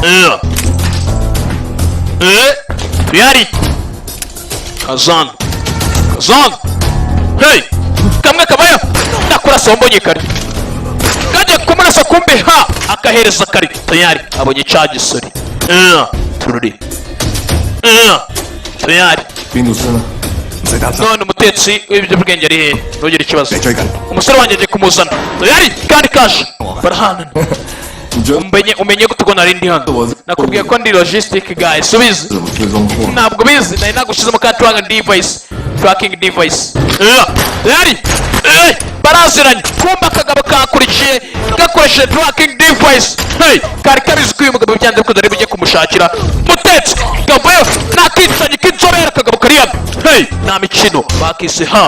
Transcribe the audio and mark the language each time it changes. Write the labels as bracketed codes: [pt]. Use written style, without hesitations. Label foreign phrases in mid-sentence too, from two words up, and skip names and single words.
[rw] tayari kazana hey kamwe kabayo nakurasa mbonye kare kajya kumurasa kumbe akahereza kare tayari abonye cya gisori tururi tayari [yue] 邊度先啊？唔使擔心。 [rw] none umutetsi w'ibiyobyabwenge ari hehe ntugire ikibazo [yue] 你追緊。 [rw] umusore wanjye agiye kumuzana tayari kandi kaje barahanana umenye ko tugona rindi hano nakubwiye ko ndi [en] logistic guy [rw] subize ntabwo bizi nari nagushizemo ka [en] tracking device [rw] tayari baraziranye kumba akagabo kakurikiye gakoresheje [en] tracking device [rw] kari kabizi ko uyu mugabo byanze ko dore bujye kumushakira mutetsi gabayo nakitanye k'inzobere akagabo kari hano nta mikino bakise